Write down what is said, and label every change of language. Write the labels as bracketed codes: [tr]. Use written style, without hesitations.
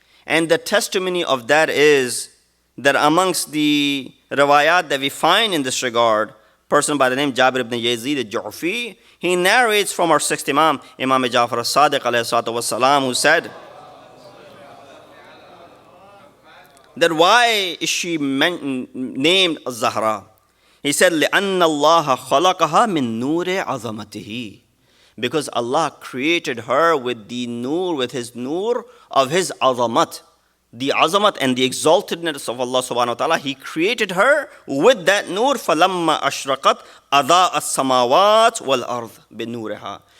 [en] And the testimony of that is that amongst the riwayat that we find in this regard, person by the name Jabir ibn Yazid al-Ju'fi, he narrates from our sixth Imam, Imam Ja'far al-Sadiq alayhi salatu wassalam, who said that why is she named Zahra? He said, [ar] لِأَنَّ اللَّهَ خَلَقَهَا مِن نُورِ عَظَمَتِهِ. [en] Because Allah created her with the nur, with His nur of His azamat. The azamat and the exaltedness of Allah subhanahu wa ta'ala, He created her with that nur. [ar] فَلَمَّا أَشْرَقَتْ أَضَاءَ السَّمَاوَاتِ وَالْأَرْضِ بِنُورِهَا.